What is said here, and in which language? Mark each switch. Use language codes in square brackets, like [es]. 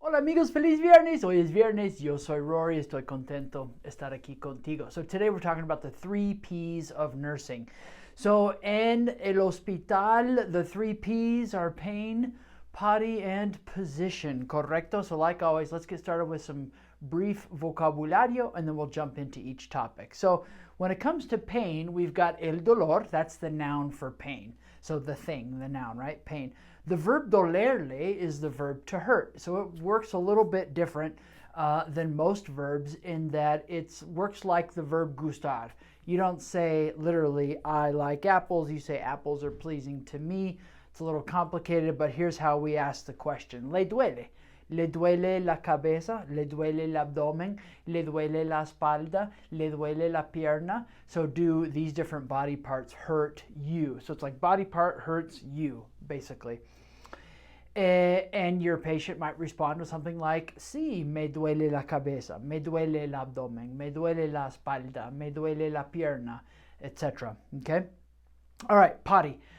[es] Hola amigos, feliz viernes. Hoy es viernes. Yo soy Rory. Estoy contento estar aquí contigo. [en] So today we're talking about the 3 P's of nursing. So [es] en el hospital, [en] the 3 P's are pain, potty, and position. [es] Correcto? [en] So like always, let's get started with some brief vocabulario and then we'll jump into each topic. So when it comes to pain, we've got el dolor. That's the noun for pain. So the thing, the noun, right? Pain. The verb dolerle is the verb to hurt. So it works a little bit different than most verbs in that it works like the verb gustar. You don't say literally, I like apples. You say apples are pleasing to me. It's a little complicated, but here's how we ask the question. [es] Le duele. Le duele la cabeza, le duele el abdomen, le duele la espalda, le duele la pierna. [en] So do these different body parts hurt you? So it's like body part hurts you, basically. And your patient might respond with something like, [es] sí, me duele la cabeza, me duele el abdomen, me duele la espalda, me duele la pierna, etc. [en] Okay? All right, potty.